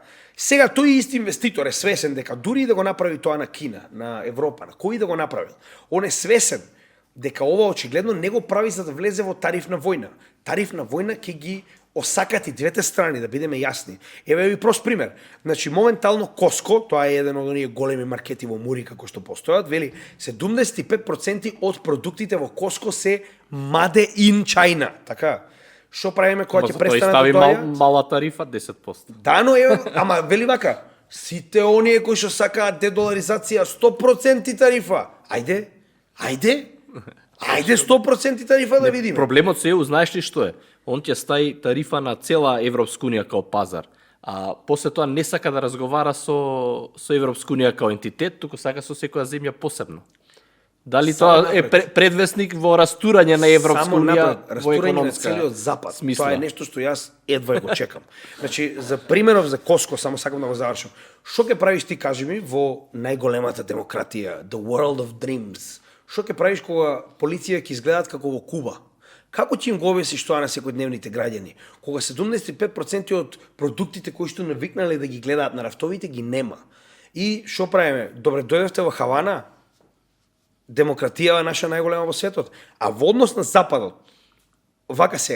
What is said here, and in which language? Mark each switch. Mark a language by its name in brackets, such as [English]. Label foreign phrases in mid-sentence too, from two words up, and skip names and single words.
[Macedonian] Сега тој исти инвеститор е свесен дека дури и да го направи тоа на Кина, на Европа, на кој да го направил, он е свесен дека ова очигледно не го прави за да влезе во тарифна војна. Тарифна војна ќе ги осакати двете страни, да бидеме јасни. Еве ви прост пример. Значи, моментално Коско, тоа е еден од оние големи маркети во Мурика кои што постојат, вели 75% од продуктите во Коско се [English] made in China, [Macedonian] така. Што правиме кога ќе престанат да тоа? Мала тарифа 10%. Да, но еве, ама вели вака, сите оние кои што сакаат дедоларизација 100% тарифа. Ајде 100% тарифа да видиме. Проблемот се е, знаеш ли што е? Он ќе стави тарифа на цела Европска унија као пазар, а после тоа не сака да разговара со Европска унија као ентитет, туку сака со секоја земја посебно. Дали тоа е предвестник во растурање на Европска унија во економска целиот запад? смисла? Тоа е нешто што јас едва го чекам. Значи, за примеров за Коско, само сакам да го завршам. Што ќе правиш ти, кажи ми, во најголемата демократија, [English] the world of dreams? [Macedonian] Што ќе правиш кога полиција ќе изгледаат како во Куба? Како ќе им го објасниш тоа на секојдневните граѓани? Кога 75% од продуктите кои што навикнале да ги гледаат на рафтовите ги нема. И што правиме? Добре, дојдовте во Хавана, демократија е наша најголема во светот, а во однос на Западот, вака сега.